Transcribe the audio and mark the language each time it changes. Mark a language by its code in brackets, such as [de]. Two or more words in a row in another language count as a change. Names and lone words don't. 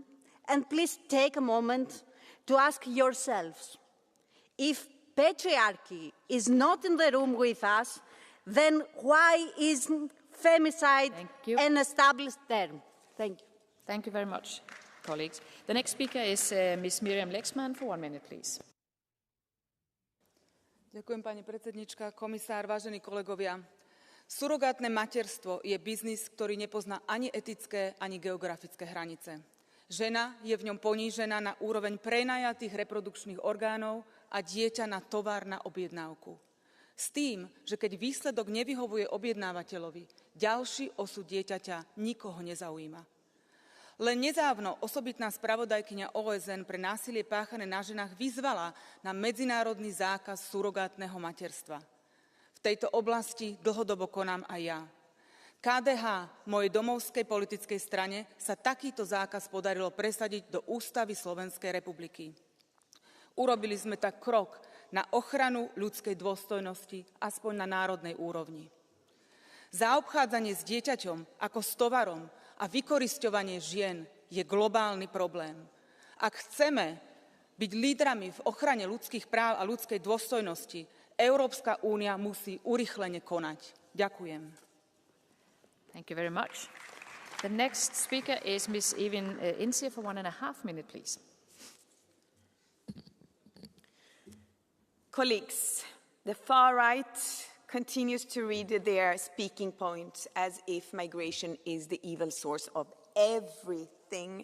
[en] And please take a moment to ask yourselves, if patriarchy is not in the room with us, then why is femicide, and established term. Thank you. Thank you very much, colleagues. The next speaker is Ms. Miriam Lexman for 1 minute, please. [sk] Ďakujem, pani predsednička, komisár, vážení kolegovia. Surogátne materstvo je biznis, ktorý nepozná ani etické, ani geografické hranice. Žena je v ňom ponížená na úroveň prenajatých reprodukčných orgánov a dieťa na tovar na objednávku. S tým, že keď výsledok nevyhovuje objednávateľovi, ďalší osud dieťaťa nikoho nezaujíma. Len nedávno osobitná spravodajkyňa OSN pre násilie páchané na ženách vyzvala na medzinárodný zákaz surogátneho materstva. V tejto oblasti dlhodobo konám aj ja. KDH, mojej domovskej politickej strane, sa takýto zákaz podarilo presadiť do Ústavy Slovenskej republiky. Urobili sme tak krok na ochranu ľudskej dôstojnosti, aspoň na národnej úrovni. Zaobchádzanie s dieťaťom ako s tovarom a vykorisťovanie žien je globálny problém. Ak chceme byť lídrami v ochrane ľudských práv a ľudskej dôstojnosti, Európska únia musí urýchlene konať. Ďakujem. [en] Thank you very much. The next speaker is Ms. Evin Insia for 1.5 minutes, please. Colleagues, the far right continues to read their speaking points as if migration is the evil source of everything.